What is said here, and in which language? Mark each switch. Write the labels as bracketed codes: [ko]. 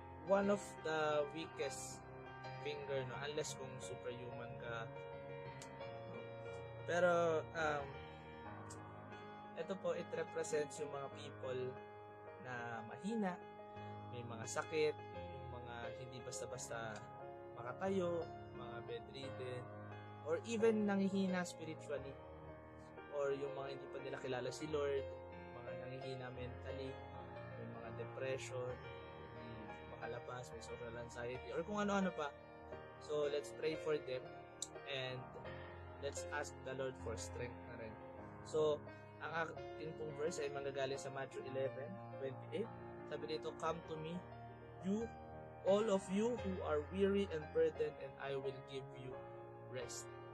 [en] One of the weakest finger, no? [tl] Unless kung superhuman ka, no? Pero, ito po, [en] it represents [tl] yung mga people na mahina, may mga sakit, yung mga hindi basta-basta makatayo, mga bedridden, or even nanghihina spiritually, or yung mga hindi pa nila kilala si Lord, mga nanghihina mentally, may mga depression, hindi makalabas, may social anxiety, or kung ano-ano pa. [en] So, let's pray for them, and let's ask the Lord for strength na rin. [tl] So, ang ating pong verse ay manggagaling sa Matthew 11:28. Sabi dito, [en] "Come to me, you, all of you who are weary and burdened, and I will give you rest."